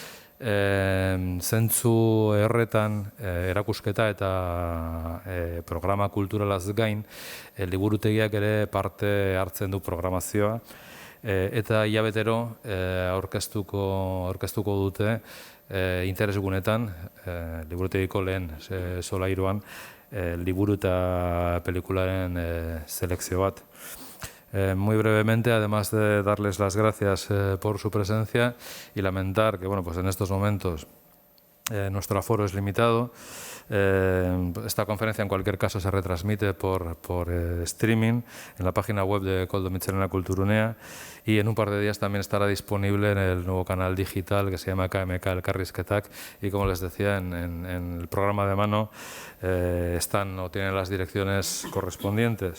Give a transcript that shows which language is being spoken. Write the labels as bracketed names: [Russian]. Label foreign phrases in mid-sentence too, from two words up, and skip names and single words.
[Basque] Zentzu erretan erakusketa eta programa kulturalaz gain, liburutegiak ere parte hartzen du programazioa, eta hilabetero aurkeztuko dute interesgunetan, liburutegiko lehen solairuan, liburu eta pelikularen selekzio bat. [Spanish] Muy brevemente, además de darles las gracias por su presencia y lamentar que en estos momentos nuestro aforo es limitado. Esta conferencia en cualquier caso se retransmite por streaming en la página web de Koldo Mitxelena Kulturunea y en un par de días también estará disponible en el nuevo canal digital que se llama KMK elkarrizketak y, como les decía, en el programa de mano están o tienen las direcciones correspondientes.